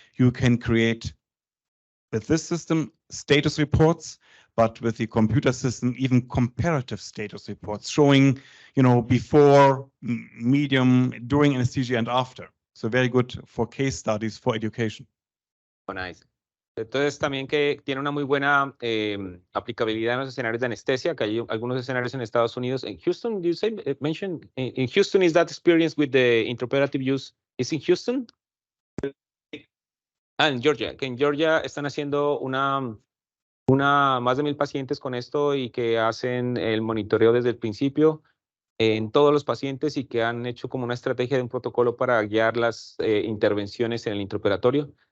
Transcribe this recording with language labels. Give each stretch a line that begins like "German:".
English: You can create, with this system, status reports, but with the computer system, even comparative status reports showing, before, medium, during anesthesia, and after. So very good for case studies, for education. Oh, nice.
Spanish: Entonces también que tiene una muy buena aplicabilidad en los escenarios de anestesia, que hay algunos escenarios en Estados Unidos.
English: En Houston, you say, mention, in Houston, is that experience with the intraoperative use, is in Houston?
Spanish: En Georgia, que en Georgia están haciendo más de 1,000 pacientes con esto y que hacen el monitoreo desde el principio en todos los pacientes y que han hecho como una estrategia de un protocolo para guiar las intervenciones en el intraoperatorio.